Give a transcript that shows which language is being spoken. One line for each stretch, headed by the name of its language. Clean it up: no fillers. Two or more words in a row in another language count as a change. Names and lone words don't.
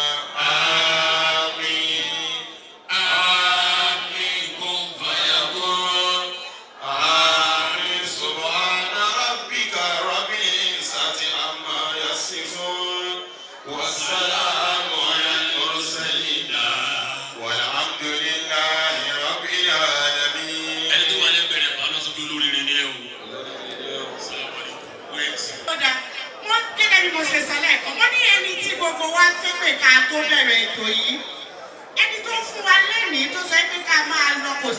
Arabic: آمين آمين كن فيكون آمين سبحان ربك رب العزة عما يصفون والسلام على المرسلين والحمد لله
Yoruba: gbogbo wa képe ká tó bẹ̀rẹ̀ ètò yìí ẹni tó fún wa lẹ́mìí tó sọ pé ká máa lọ kò